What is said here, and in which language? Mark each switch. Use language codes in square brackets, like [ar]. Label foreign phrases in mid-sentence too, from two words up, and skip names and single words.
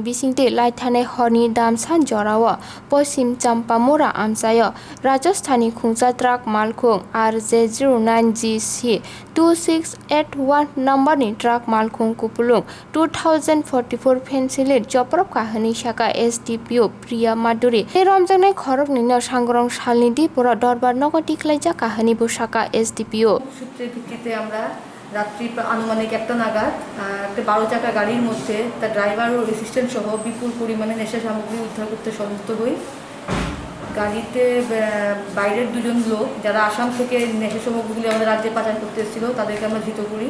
[trp] Bisingtwi laithane horni damsan jorao posim champamora amchayo Rajasthani Khungsa truck Malkhung RJ09GC 2681 numberni truck Malkhungo pulung 2044 Fencydel joprop kahani shaka SDPO Priya Maduri he romjanai khorokni no sangrong salni dipora dorbar nogo tiklaija kahani busaka SDPO [bn] সূত্রের ভিত্তিতে আমরা রাত্রি আনুমানিক 1টা নাগাদ একটা 12 চাকা গাড়ির মধ্যে তার ড্রাইভার ও অ্যাসিস্ট্যান্ট সহ বিপুল পরিমাণে নেশা সামগ্রী উদ্ধার করতে সমর্থ হই। গাড়িতে বাইরের দুজন লোক যারা আসাম থেকে নেশা সামগ্রীগুলি আমাদের রাজ্যে পাচার করতে এসেছিল তাদেরকে আমরা ধৃত করি।